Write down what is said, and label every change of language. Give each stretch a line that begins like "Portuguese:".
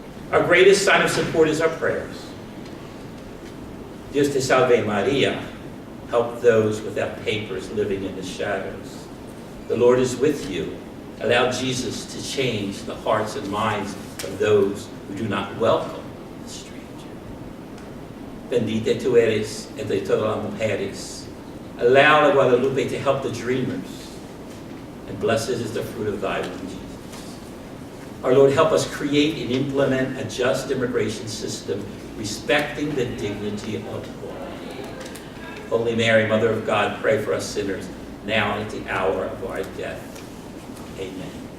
English: Our greatest sign of support is our prayers.
Spanish: Dios te salve Maria,
English: help those without papers living in the shadows. The Lord is with you. Allow Jesus to change the hearts and minds of those who do not welcome the stranger.
Spanish: Bendita tú eres entre todas las mujeres.
English: Allow la Guadalupe to help the dreamers. And blessed is the fruit of thy womb, Jesus. Our Lord, help us create and implement a just immigration system respecting the dignity of all. Holy Mary, Mother of God, pray for us sinners, now and at the hour of our death. Amen.